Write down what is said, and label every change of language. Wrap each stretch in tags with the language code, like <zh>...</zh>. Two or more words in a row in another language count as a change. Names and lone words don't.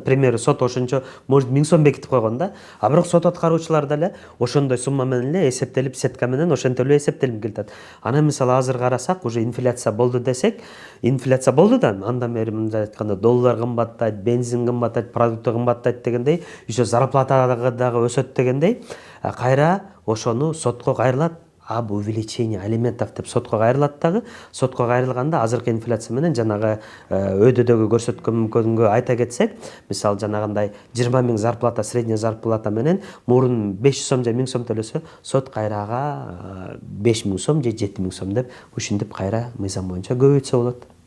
<ky>Пример сот ошончо может 1000 сом бекитип койгон да. А бирок сот аткаруучулар деле ошондой сумма менен эле эсептелип, сетка менен ошентип эле эсептелип келатат. Анан мисалы азыр карасак, уже инфляция болду десек, инфляция болду да, андан бери мындай айтканда доллар кымбаттайт, бензин кымбаттайт, продукты кымбаттайт дегендей,</ky> <ru>еще зарплата</ru> <ky>дагы өсөт дегендей, кайра ошону сотко кайрылат.</ky> <ru>Об увеличении алиментов</ru> <ky>деп сотко кайрылат дагы. Сотко кайрылганда азыркы инфляция менен жанагы өйдөдөгү көрсөткөнгө айта кетсек, мисалы жанагындай 20 000 зарплата,</ky> <ru>средняя зарплата</ru> <ky>менен мурун 500 сом же 1000 сом төлөсө, сот кайрага 5000 сом же 7000 сом деп ушинтип кайра мыйзам боюнча көбөйтсө болот.</ky>